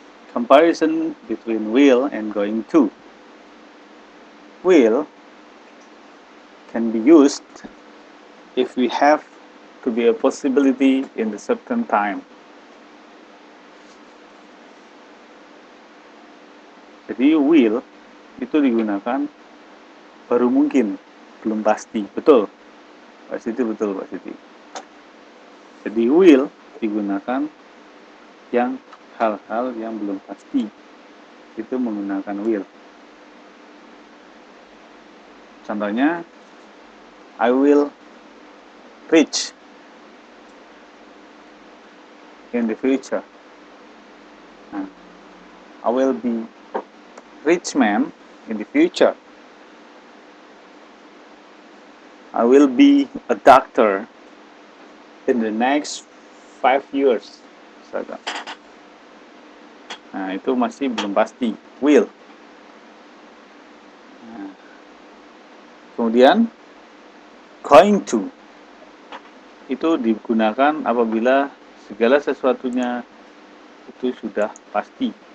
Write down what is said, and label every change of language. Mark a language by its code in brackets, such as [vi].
[en] Comparison between will and going to. Will can be used if we have to be a possibility in the certain time. [id] Jadi will itu digunakan baru mungkin, belum pasti. Betul, Pak Siti, betul Pak Siti. Jadi will digunakan yang hal-hal yang belum pasti, itu menggunakan will. [en] Contohnya, I will reach in the future. Nah, I will be rich man in the future. I will be a doctor in the next 5 years. [id] Nah, itu masih belum pasti. [en] Will. [id] Nah, kemudian, going to. Itu digunakan apabila segala sesuatunya itu sudah pasti.